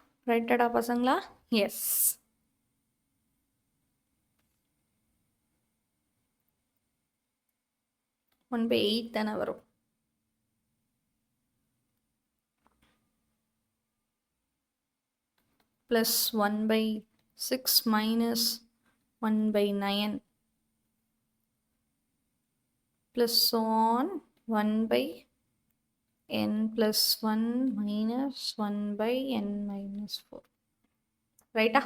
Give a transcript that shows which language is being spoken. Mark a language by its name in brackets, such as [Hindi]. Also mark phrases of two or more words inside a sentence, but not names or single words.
[Tamil] ரைட்டாடா பசங்களா? எஸ். 1/8 தானே வரும். [English] plus 1/6 minus 1/9 plus so on 1/n plus 1 minus 1/n minus 4. [Tamil] ரைட்டா?